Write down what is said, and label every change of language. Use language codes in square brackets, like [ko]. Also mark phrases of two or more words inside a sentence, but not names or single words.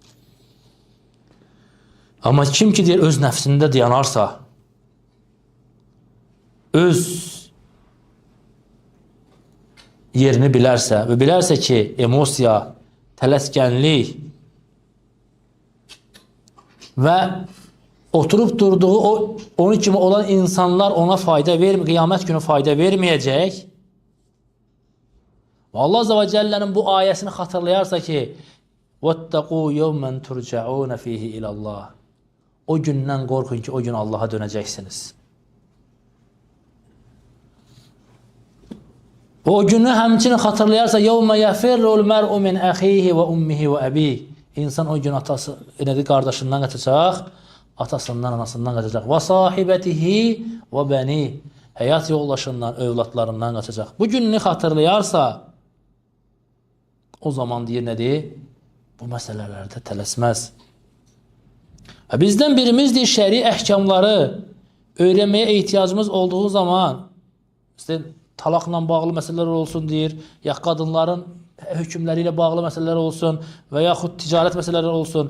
[az] Amma kim ki deyir, öz nəfsində dayanarsa, öz yerini bilərsə və bilərsə ki, emosiya, tələskənlik və oturub durduğu onun kimi olan insanlar ona fayda vermir, qiyamət günü fayda verməyəcək. Və Allah Azza və Cəllənin bu ayəsini xatırlayarsa ki, [ar] وَاتَّقُوا يَوْمًا تُرْجَعُونَ فِيهِ إِلَى اللّٰهِ [az] O gündən qorxun ki, o gün Allaha dönəcəksiniz. O günü həmçinin xatırlayarsa [ar] يَوْمَ يَفِرُّ الْمَرْءُ مِنْ أَخِيهِ وَأُمِّهِ وَأَبِيهِ [az] İnsan o gün qardaşından qaçacaq, atasından, anasından qaçacaq. [ar] وَصَاحِبَتِهِ وَبَنِيهِ [az] Həyat yoldaşından, övladlarından qaçacaq. Bu gününü xatırlayarsa, o zaman deyir nədir? Bu məsələlərdə tələsməz. Bizdən birimizdir şəri əhkamları öyrənməyə ehtiyacımız olduğu zaman, talaqla bağlı məsələlər olsun deyir, ya qadınların hökmləri ilə bağlı məsələlər olsun və yaxud ticarət məsələləri olsun.